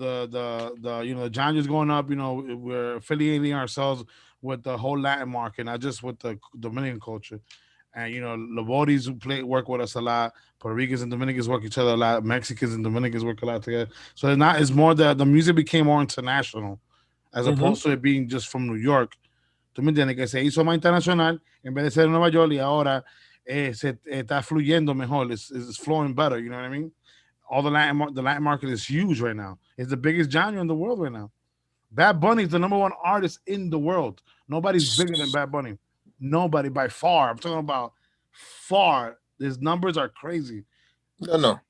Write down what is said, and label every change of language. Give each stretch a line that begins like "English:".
English: The genre is going up. We're affiliating ourselves with the whole Latin market, not just with the Dominican culture. And Laboris who work with us a lot. Puerto Ricans and Dominicans work each other a lot. Mexicans and Dominicans work a lot together. So it's more that the music became more international as opposed to it being just from New York.
Spanish: ¿Tú me entiendes? Que se hizo más internacional en vez de ser Nueva York y ahora se está fluyendo mejor.
English: It's flowing better. You know what I mean? All the Latin market is huge right now. It's the biggest genre in the world right now. Bad Bunny is the #1 artist in the world. Nobody's bigger than Bad Bunny. Nobody by far. I'm talking about far. His numbers are crazy. No.